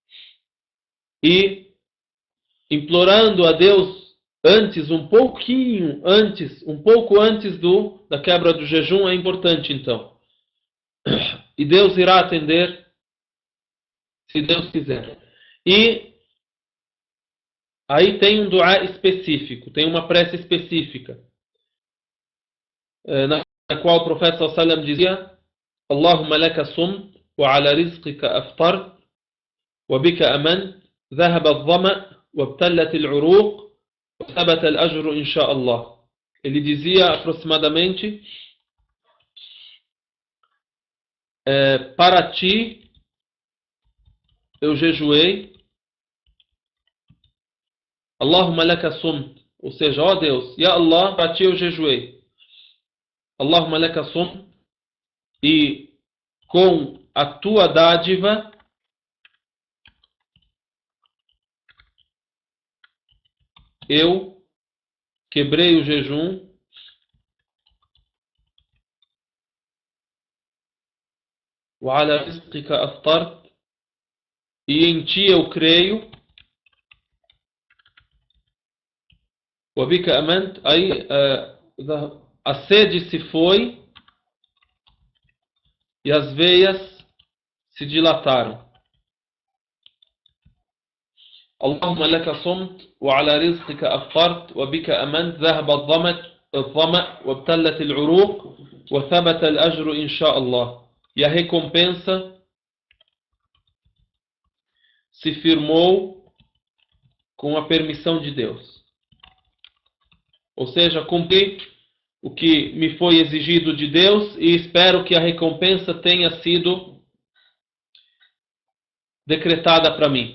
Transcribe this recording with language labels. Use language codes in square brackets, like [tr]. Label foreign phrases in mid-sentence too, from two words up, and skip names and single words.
[pt] E implorando a Deus um pouco antes da quebra do jejum é importante então. E Deus irá atender se Deus quiser. E aí tem um duá específico, tem uma prece específica, na qual o profeta [ar] صلى الله عليه وسلم [pt] dizia: [ar] اللهم لك صمت وعلى رزقك أفطرت وبك آمنت ذهب الظمأ وابتلت العروق وثبت الأجر إن شاء الله. [pt] Ele dizia aproximadamente: para ti eu jejuei, [ar] اللهم لك صمت, [pt] ou seja, ó Deus, Ya Allah, para ti eu jejuei, [ar] اللهم لك صمت, [pt] e com a tua dádiva eu quebrei o jejum [ar] وعلى رزقك أفطرت, [pt] e em ti eu creio, [ar] وبك أمنت, [pt] aí a sede se foi e as veias se dilataram. [ar] اللهم لك صمت وعلى رزقك أفطرت وبك أمنت ذهب الظمأ وابتلت العروق وثبت الأجر إن شاء الله. [pt] E a recompensa se firmou com a permissão de Deus. Ou seja, cumpri o que me foi exigido de Deus e espero que a recompensa tenha sido decretada para mim.